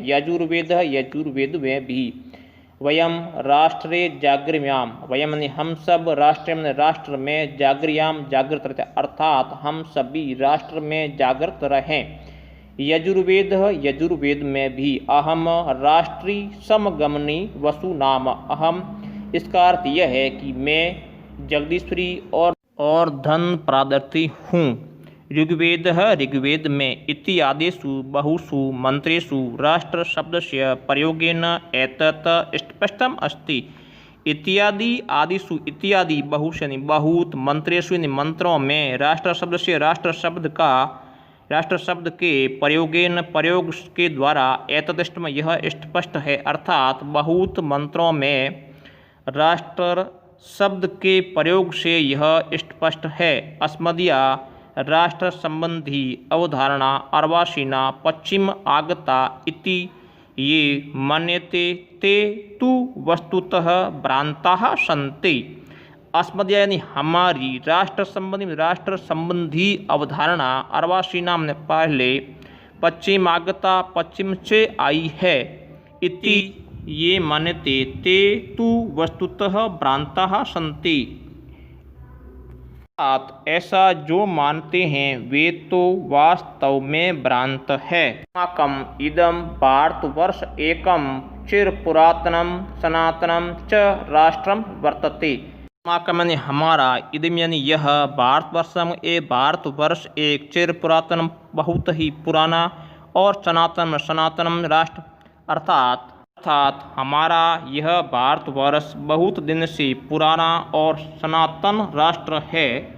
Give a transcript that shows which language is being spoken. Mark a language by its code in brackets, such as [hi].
[hi] यजुर्वेद में भी [sa] वयम राष्ट्रे जागृयाम, [hi] वयम हम सब राष्ट्र में जागृयाम जागृत रहते, अर्थात हम सभी राष्ट्र में जागृत रहें। यजुर्वेद में भी [sa] अहम राष्ट्री समगमनी वसु नाम, [hi] अहम इसका अर्थ यह है कि मैं जगदीश्वरी और धन प्रादर्थी हूँ। [sa] ऋग्वेद में इत्यादिषु बहुषु मंत्रेषु राष्ट्र शब्दस्य प्रयोगेन एतत् स्पष्टम् अस्ति। [hi] इत्यादि आदिषु, इत्यादि बहुष यानी बहुत, मंत्रेषु यानी मंत्रों में, राष्ट्र शब्द के प्रयोग के द्वारा एतदष्टम यह स्पष्ट है, अर्थात बहुत मंत्रों में राष्ट्र शब्द के प्रयोग से यह स्पष्ट है। [sa] अस्मदीया राष्ट्र संबंधी अवधारणा अर्वाचीना पश्चिम आगता इति ये मन्यते ते तु वस्तुतः भ्रांताः सन्ति। [hi] अस्मदीय यानी हमारी राष्ट्र संबंधी अवधारणा अर्वाचीना में पहले, पश्चिम आगता पश्चिम से आई है, [sa] इति ये मान्यते ते तु वस्तुतः भ्रांताः सन्ति, [hi] ऐसा जो मानते हैं वे तो वास्तव में भ्रांत है। [sa] अस्माकम् इदं भारतवर्ष एकं चिरपुरातनं सनातनं च राष्ट्रं वर्तते। [hi] अस्माकं यानी हमारा, इदं यानी यह, भारतवर्ष एक चिरपुरातन बहुत ही पुराना और सनातनम राष्ट्र अर्थात हमारा यह भारतवर्ष बहुत दिन से पुराना और सनातन राष्ट्र है।